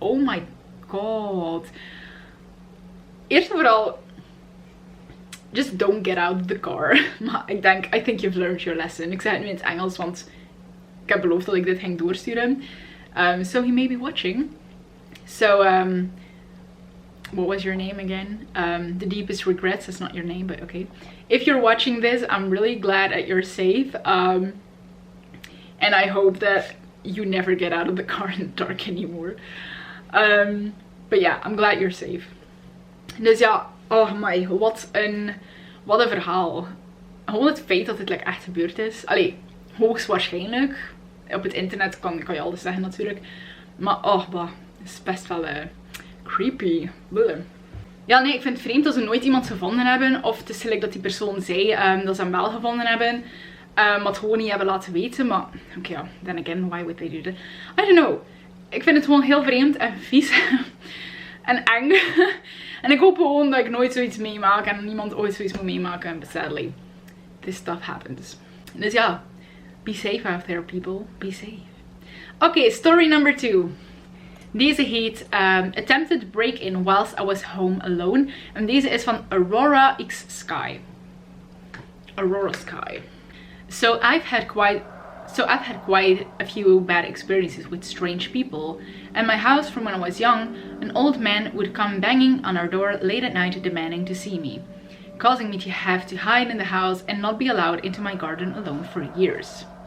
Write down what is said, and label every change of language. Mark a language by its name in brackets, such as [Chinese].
[English] Oh my god. [Dutch] Eerst en vooral, [English] just don't get out of the car. [Dutch] Maar [English] I think you've learned your lesson. [Dutch] Ik zeg het nu in het Engels, want ik heb beloofd dat ik dit ging doorsturen. [English] So he may be watching. So, what was your name again? The deepest regrets. That's not your name, but okay. If you're watching this, I'm really glad that you're safe. And I hope that you never get out of the car in the dark anymore. But yeah, I'm glad you're safe. [Dutch] Dus ja, [English] oh my, [Dutch] wat een verhaal. Gewoon het feit dat dit echt gebeurd is. Allee, hoogstwaarschijnlijk. Op het internet kan je alles zeggen natuurlijk. Maar oh, het is best wel creepy. Bleh. Ja, nee, ik vind het vreemd dat ze nooit iemand gevonden hebben. Of het is gelijk dat die persoon zei dat ze hem wel gevonden hebben. Maar het gewoon niet hebben laten weten. Maar oké, ja, [English] then again, why would they do that? I don't know. [Dutch] Ik vind het gewoon heel vreemd en vies. En eng. En ik hoop gewoon dat ik nooit zoiets meemaak en niemand ooit zoiets moet meemaken. [English] But sadly, this stuff happens. [Dutch] Dus ja, [English] be safe out there people, be safe. Oké, story number 2. [Dutch] Deze heet Attempted Break-In Whilst I Was Home Alone. En deze is van Aurora X Sky. Aurora Sky. [English] So I've had quite a few bad experiences with strange people. At my house from when I was young, an old man would come banging on our door late at night demanding to see me, causing me to have to hide in the house and not be allowed into my garden alone for years.